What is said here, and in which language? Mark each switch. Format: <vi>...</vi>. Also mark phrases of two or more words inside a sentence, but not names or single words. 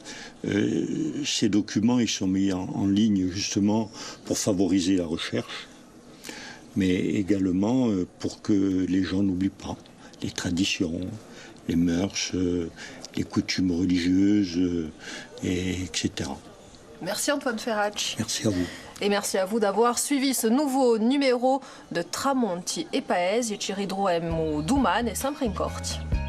<fr>Ces documents, ils sont mis en ligne justement pour favoriser la recherche, mais également pour que les gens n'oublient pas les traditions, les mœurs, les coutumes religieuses, etc. Merci Antoine Ferracci. Merci à vous. Et merci à vous d'avoir suivi ce nouveau numéro de Tramonti e Paesi,</fr> <co>ci ridroemmo domani e sempre in Corti.</co>